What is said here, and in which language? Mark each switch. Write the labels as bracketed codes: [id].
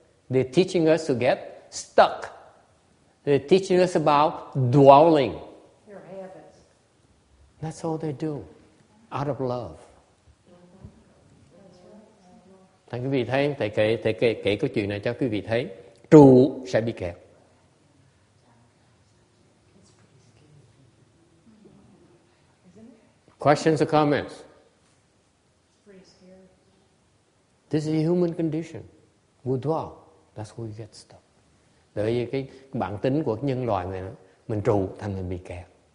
[en] They're teaching us to get stuck. They're teaching us about dwelling. Your habits. That's all they do, out of love. [vi] Thành quý vị thấy, thầy kể câu chuyện này cho quý vị thấy, trụ sẽ bị kẹt. [en] Questions or comments? This is a human condition. We dwell. That's where we get stuck. [vi] Bởi vì cái bản tính của nhân loại này, mình trụ thành mình bị kẹt.